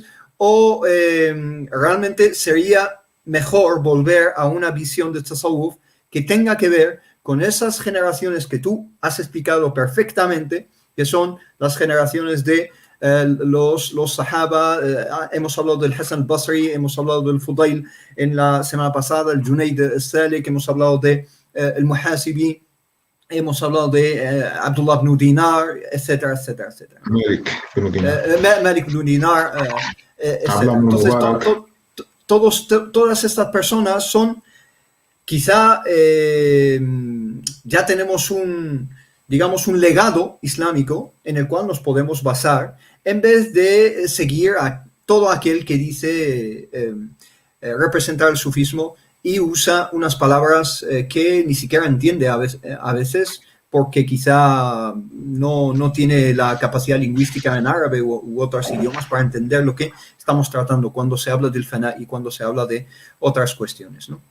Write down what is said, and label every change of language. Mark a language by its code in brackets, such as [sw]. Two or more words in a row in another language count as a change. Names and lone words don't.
[es] ¿O realmente sería mejor volver a una visión de tasawwuf que tenga que ver con esas generaciones que tú has explicado perfectamente, que son las generaciones de los sahaba? Hemos hablado del Hasan al-Basri, hemos hablado del Fudayl en la semana pasada, el Junayd al-Salik, hemos hablado de el Muhasibi, hemos hablado de Abdullah ibn Dinar, etcétera, etcétera, etcétera. Malik ibn Dinar, etcétera. Entonces, todas estas personas son, quizá ya tenemos un legado islámico en el cual nos podemos basar, en vez de seguir a todo aquel que dice representar el sufismo y usa unas palabras que ni siquiera entiende a veces porque quizá no tiene la capacidad lingüística en árabe u otros idiomas para entender lo que estamos tratando cuando se habla del fana y cuando se habla de otras cuestiones, ¿no?